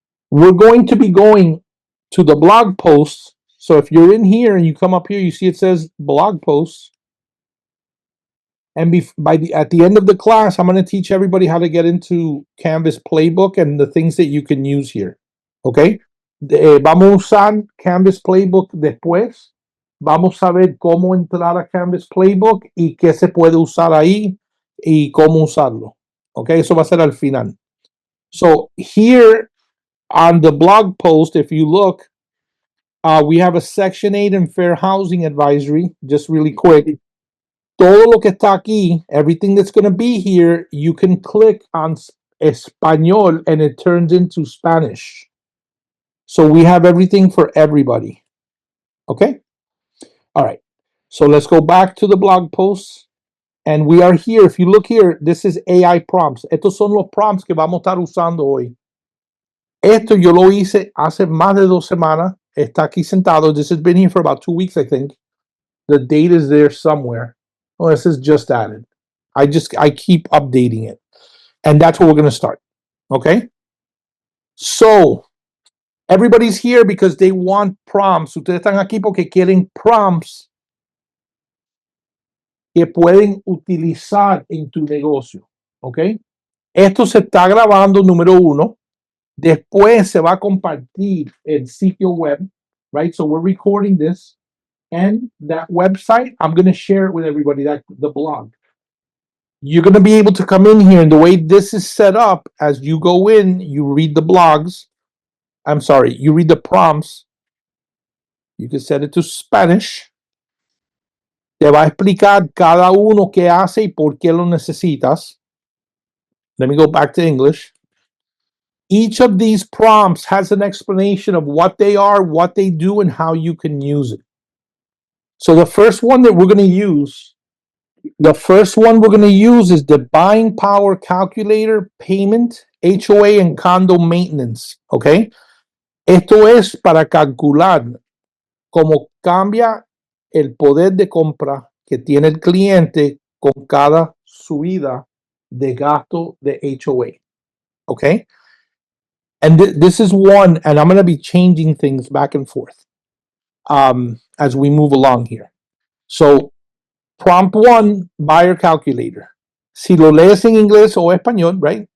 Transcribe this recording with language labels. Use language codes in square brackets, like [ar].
[en] We're going to be going to the blog posts. So if you're in here and you come up here, you see it says blog posts. And at the end of the class, I'm going to teach everybody how to get into Canvas Playbook and the things that you can use here. Okay. [es] Vamos a usar Canvas Playbook después. Vamos a ver cómo entrar a Canvas Playbook y qué se puede usar ahí y cómo usarlo. Okay, eso va a ser al final. [en] So here on the blog post, if you look, we have a Section 8 and Fair Housing Advisory, just really quick. [es] Todo lo que está aquí, [en] everything that's going to be here, you can click on Español and it turns into Spanish. So we have everything for everybody. Okay? All right. So let's go back to the blog posts. And we are here. If you look here, this is AI prompts. [es] Estos son los prompts que vamos a estar usando hoy. Esto yo lo hice hace más de 2 semanas. Está aquí sentado. [en] This has been here for about 2 weeks, I think. The date is there somewhere. Oh, this is just added. I keep updating it. And that's where we're going to start. Okay? So, everybody's here because they want prompts. [es] Ustedes están aquí porque quieren prompts que pueden utilizar en tu negocio. ¿Ok? Esto se está grabando, número 1. Después se va a compartir el sitio web. [en] Right? So we're recording this. And that website, I'm going to share it with everybody, the blog. You're going to be able to come in here, and the way this is set up, as you go in, you read the blogs. I'm sorry, you read the prompts. You can set it to Spanish. [es] Te va a explicar cada uno qué hace y por qué lo necesitas. [en] Let me go back to English. Each of these prompts has an explanation of what they are, what they do, and how you can use it. So the first one that we're going to use is the buying power calculator, payment, HOA, and condo maintenance. Okay? [es] Esto es para calcular cómo cambia el poder de compra que tiene el cliente con cada subida de gasto de HOA. [en] Okay? And this is one, and I'm going to be changing things back and forth as we move along here. So, prompt 1, buyer calculator. [es] Si lo lees en inglés o español, right?